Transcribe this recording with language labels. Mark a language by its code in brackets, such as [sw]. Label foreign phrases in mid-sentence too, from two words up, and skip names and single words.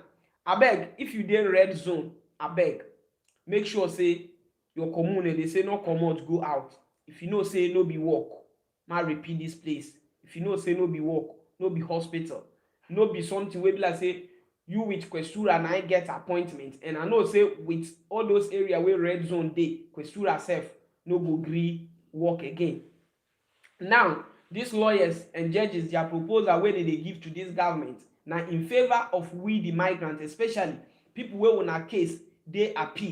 [pcm] I beg if you dey red zone, I beg make sure say your commune they say no come out go out. If you know say no be work, ma repeat this place. If you know say no be work, no be hospital. No be something where be like say you with Questura and I get appointment and I know say with all those area where red zone day Questura self no go gree work again. Now these lawyers and judges their proposal where they give to this government now in favor of we the migrants, especially people where on a case they appeal.